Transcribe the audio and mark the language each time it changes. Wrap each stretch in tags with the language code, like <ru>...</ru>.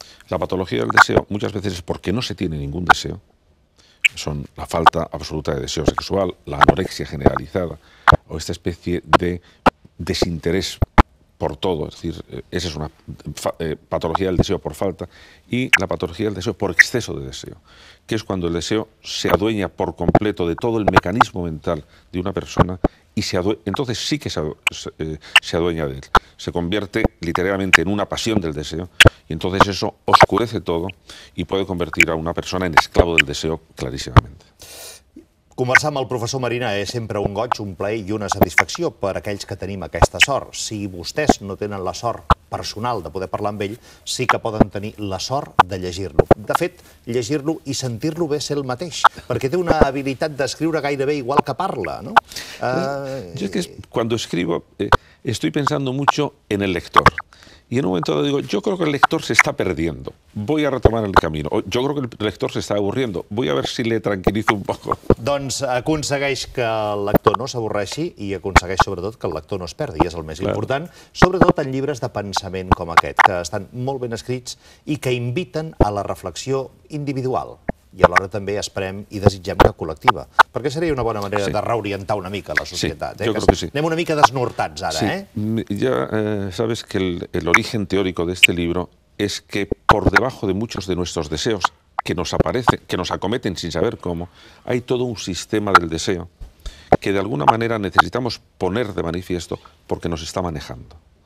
<es>La patología del deseo muchas veces es porque no se tiene ningún deseo. Son la falta absoluta de deseo sexual, la anorexia generalizada, o esta especie de desinterés por todo, es decir, esa es una patología del deseo por falta, y la patología del deseo por exceso de deseo, que es cuando el deseo se adueña por completo de todo el mecanismo mental de una persona y entonces sí que se adueña de él. Se convierte literalmente en una pasión del deseo y entonces eso oscurece todo y puede convertir a una persona en esclavo del deseo clarísimamente.</es> <ca>Conversar amb el professor Marina és sempre un goig, un plaer i una satisfacció per a aquells que tenim aquesta sort. Si vostès no tenen la sort personal de poder parlar amb ell, sí que poden tenir la sort de llegir-lo. De fet, llegir-lo i sentir-lo bé ser el mateix, perquè té una habilitat d'escriure gairebé igual que parla, ¿no?</ca> <es>Yo es que cuando escribo estoy pensando mucho en el lector. Y en un momento dado digo, yo creo que el lector se está perdiendo, voy a retomar el camino. Yo creo que el lector se está aburriendo, voy a ver si le tranquilizo un poco.</es> <ca>Doncs aconsegueix que el lector no s'avorreixi i aconsegueix sobretot que el lector no es perdi, és el més important, sobretot en llibres de pensament com aquest, que estan molt ben escrits i que inviten a la reflexió individual. I alhora també esperem i desitgem que col·lectiva, perquè seria una bona manera de reorientar una mica la societat.</ca> <es>Sí, yo creo que sí.</es> <ca>Anem una mica desnortats ara, sí.</ca> <es>Ya sabes que el origen teórico de este libro es que por debajo de muchos de nuestros deseos que nos acometen sin saber cómo, hay todo un sistema del deseo que de alguna manera necesitamos poner de manifiesto porque nos está manejando.</es>